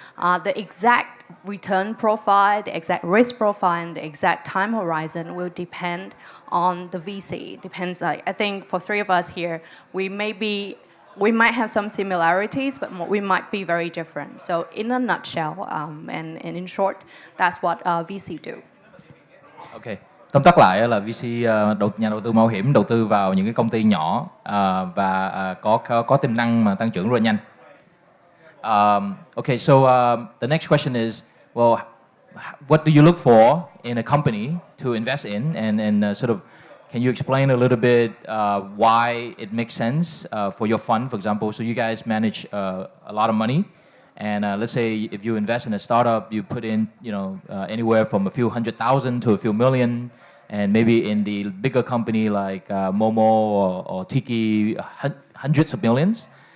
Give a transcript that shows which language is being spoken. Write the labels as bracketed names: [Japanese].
[English] The exact return profile, the exact risk profile, and the exact time horizon will depend on the VC. Depends. I think for three of us here, we might have some similarities, but we might be very different. So in a nutshell, and in short, that's what VC do. Okay. [Vietnamese] Tóm tắt lại là VC nhà đầu tư mạo hiểm đầu tư vào những cái công ty nhỏ và có tiềm năng mà tăng trưởng rất là nhanh. [English] Okay, so the next question is, well, what do you look for in a company to invest in, and sort of can you explain a little bit why it makes sense for your fund, for example? So you guys manage a lot of money, and let's say if you invest in a startup, you put in anywhere from a few $100,000 to a few million, and maybe in the bigger company like Momo or Tiki, hundreds of millions.